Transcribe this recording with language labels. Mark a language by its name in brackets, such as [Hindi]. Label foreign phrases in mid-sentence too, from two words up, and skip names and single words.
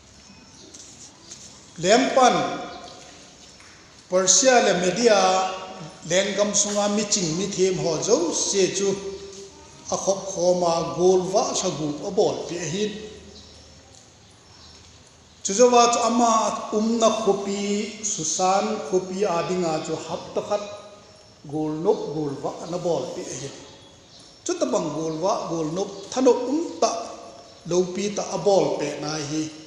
[Thado Chin] lempan Persia le Media lengam sunga mi ching mi them ho zo se chu a khop khoma golwa sagu abol pe hin chuzawa chu ama umna khopi susan khopi adinga chu hap takhat golnop golwa na bol pe hin chu tabang golwa golnop thano ta lopi ta abol pe na hi